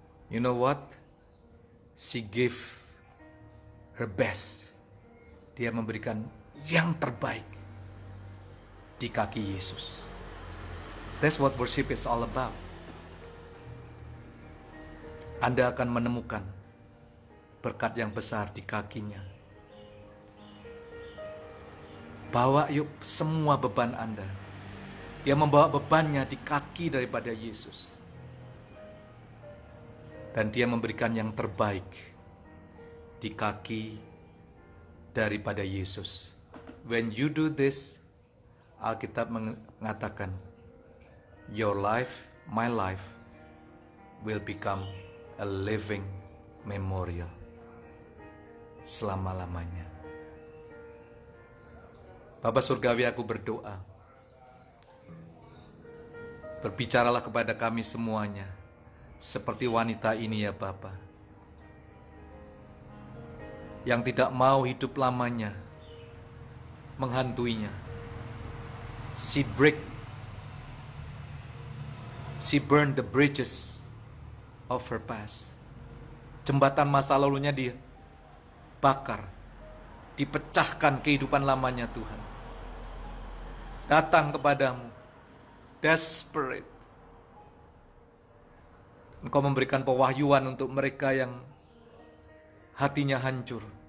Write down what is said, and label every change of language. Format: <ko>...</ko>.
<en>You know what? She gave her best.</en> <id>Dia memberikan yang terbaik di kaki Yesus.</id> <en>That's what worship is all about.</en> <id>Anda akan menemukan berkat yang besar di kakinya. Bawa yuk semua beban Anda. Dia membawa bebannya di kaki daripada Yesus. Dan dia memberikan yang terbaik di kaki daripada Yesus.</id> <en>When you do this,</en> <id>Alkitab mengatakan,</id> <en>your life, my life, will become a living memorial</en> <id>selama-lamanya. Bapa Surgawi, aku berdoa, berbicaralah kepada kami semuanya, seperti wanita ini ya Bapa, yang tidak mau hidup lamanya menghantuinya.</id> <en>She burned the bridges of her past.</en> <id>Jembatan masa lalunya dibakar, dipecahkan kehidupan lamanya Tuhan. Datang kepadamu, desperate. Engkau memberikan pewahyuan untuk mereka yang hatinya hancur.</id>